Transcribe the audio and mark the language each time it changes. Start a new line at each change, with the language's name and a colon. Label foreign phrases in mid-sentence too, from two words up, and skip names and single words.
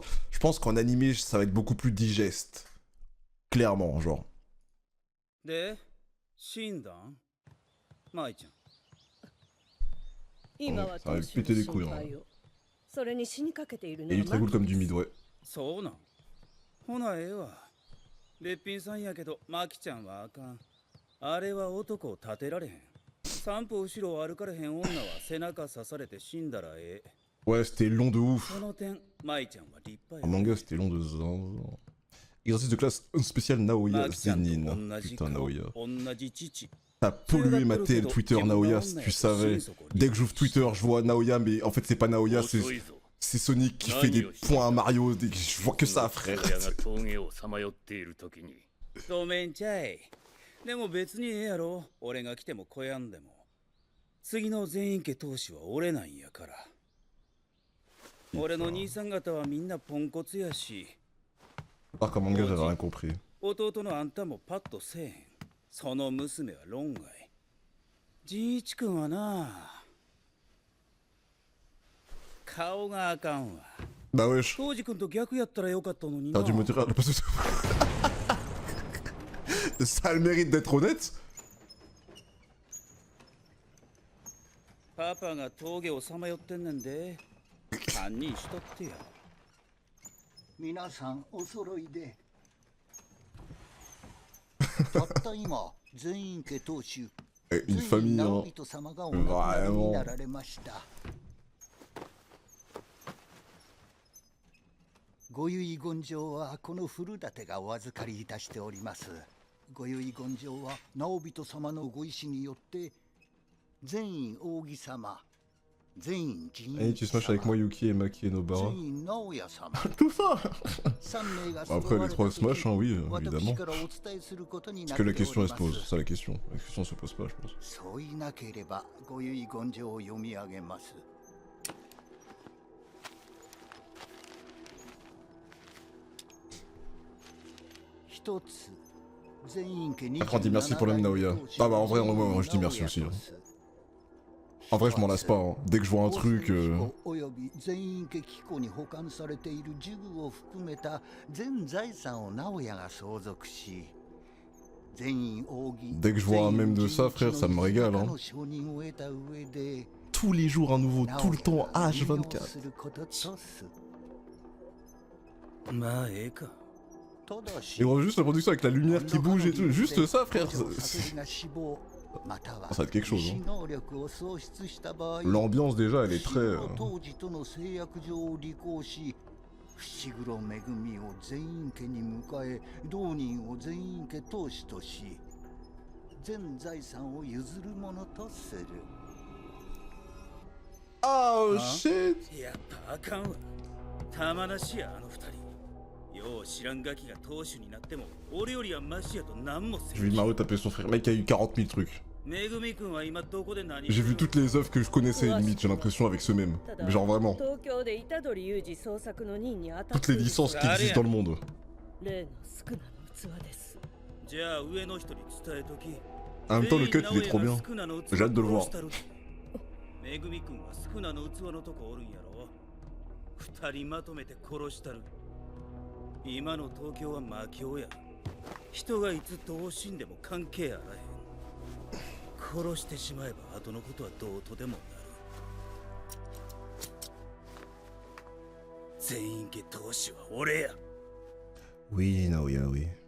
French: Je pense qu'en animé ça va être beaucoup plus digeste. Clairement genre. De, Shindan, Mai-chan. Ça va péter les couilles hein. Et il est très cool comme du mid ouais.
Japanese: そうなん。ほなええわ。べっぴんさんやけど、マキちゃんはあかん。あれは男を立てられへん。三歩後ろを歩かれへん女は背中刺されて死んだらええ。
French: Ouais, c'était long de ouf.
Japanese: その点、マイちゃんは立派や。
French: En manga, c'était long de zinzin. Exercice de classe spécial Naoya Zenin. Putain, Naoya. T'as pollué ma TL Twitter Naoya si tu savais. Dès que j'ouvre Twitter, je vois Naoya, mais en fait, c'est pas Naoya, c'est Sonic qui fait des points à Mario. Je vois que ça, frère.
Japanese: ごめんちゃい。でも別にええやろ。俺が来ても来やんでも。次の全員家当主は俺なんやから。俺の兄さん方はみんなポンコツやし。
French: Ah, comme manga, j'avais rien compris.
Japanese: 弟のあんたもパッとせえへん。その娘は論外。じいちくんはな。顔があかんわ。
French: Bah wesh.
Japanese: 当時くんと逆やったらよかったのにな。
French: T'as dû me dire... Ça a le mérite d'être honnête.
Japanese: パパが峠をさまよってんねんで。堪忍しとってや。皆さんお揃いで。たった今、全員家当主。
French: Une famille, hein. Vraiment.
Japanese: ご遺言状はこの古舘がお預かりいたしております。ご遺言状は直人様のご意志によって全員扇様、全員陣員
French: Allez, tu smash avec moi Yuki et Maki et Nobara.
Japanese: 全員直哉様
French: Tout ça.
Japanese: 3 名が
French: Après les 3 smash, hein, oui, évidemment.
Japanese: 私からお伝えすることにな
French: Parce
Japanese: って
French: que
Japanese: お
French: la
Japanese: り
French: question
Japanese: ま
French: elle se pose,
Japanese: す。
French: c'est ça la question. La question se pose pas, je pense.
Japanese: そういなければご遺言状を読み上げます。一つ。
French: Après on dit merci pour l'homme Naoya. Ah bah en vrai, moi je dis merci aussi. Hein. En vrai je m'en lasse pas, hein. Dès que je vois un truc... Dès que je vois un mème de ça frère, ça me régale. Hein. Tous les jours un nouveau, tout le temps, H24. Et on voit juste la production avec la lumière qui bouge et tout, juste ça frère, ça va être quelque chose hein. L'ambiance déjà elle est très...
Japanese: 伏黒めぐみを全員家に迎え同人を全員家当主とし全財産を譲るものとする。
English: Oh shit!
Japanese: やっぱあかんわ。たまらしいあの二人。よう知らんガキが当主になっても俺よりはマシやと何もせん。
French: Je vais Mario taper son frère, mec il y a eu 40 000 trucs.
Japanese: めぐみくんは今どこで何？
French: J'ai vu toutes les œuvres que je connaissais limite, j'ai l'impression avec ce même. Mais genre vraiment. Toutes les licences qui existent dans le monde.
Japanese: じゃあ上の人に伝えとき。
French: En même temps le cut il est trop bien. J'ai hâte de le voir.
Japanese: めぐみくんはスクナの器のとこおるんやろ。二人まとめて殺したる。今の東京は魔境や。人がいつどう死んでも関係あらへん。殺してしまえば後のことはどうとでもなる。全員家当主は俺や。
French: Oui, Naoya, oui.